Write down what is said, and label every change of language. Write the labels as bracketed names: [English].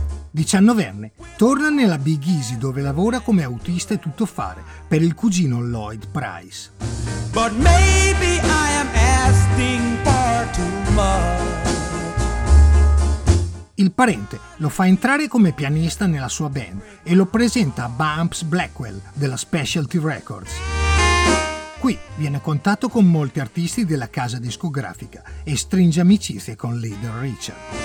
[Italian] Diciannovenne, torna nella Big Easy dove lavora come autista e tuttofare per il cugino Lloyd Price. [English] But maybe I am asking far too much. [Italian] Il parente lo fa entrare come pianista nella sua band e lo presenta a Bumps Blackwell della Specialty Records. Qui viene a contatto con molti artisti della casa discografica e stringe amicizie con Little Richard.